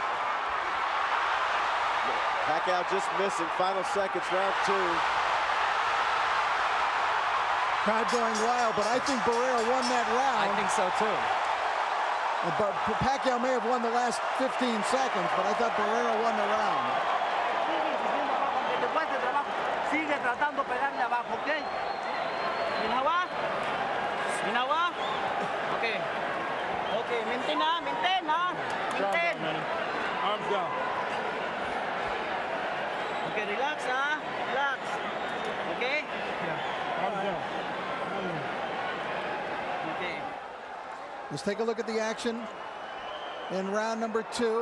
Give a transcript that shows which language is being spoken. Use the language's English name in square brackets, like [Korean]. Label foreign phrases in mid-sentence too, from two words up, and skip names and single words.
[English] Pacquiao just missing. Final seconds, round 2. Crowd going wild, but I think Barrera won that round. I think so too. But Pacquiao may have won the last 15 seconds, but I thought Barrera won the round. [Spanish] Sigue tratando de pegarle abajo, ¿ok? [Cebuano] Minawa. Minawa. [English] Okay. Okay, maintain na, maintain na. Maintain. Arms down. Okay, relax, ha? Relax. Okay? Yeah. Arms down. Okay. Let's take a look at the action in round number 2.